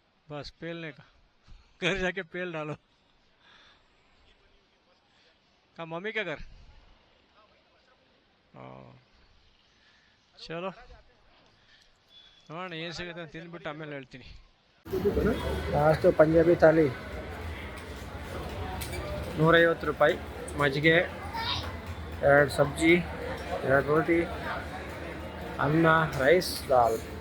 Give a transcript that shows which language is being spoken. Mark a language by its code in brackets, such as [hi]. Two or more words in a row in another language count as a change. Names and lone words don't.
[hi] बस पेलने का, घर जाके पेल डालो। का मम्मी का घर? [kn] ಚಲೋ ನೋಡೋಣ ಏನು ಸಿಗುತ್ತೆ ಅಂತ ತಿಂದ್ಬಿಟ್ಟು ಆಮೇಲೆ ಹೇಳ್ತೀನಿ. ಲಾಸ್ಟು ಪಂಜಾಬಿ ಥಾಲಿ 150 ರೂಪಾಯಿ, ಮಜ್ಜಿಗೆ, 2 ಸಬ್ಜಿ, 2 ರೋಟಿ, ಅನ್ನ, ರೈಸ್, ದಾಲ್.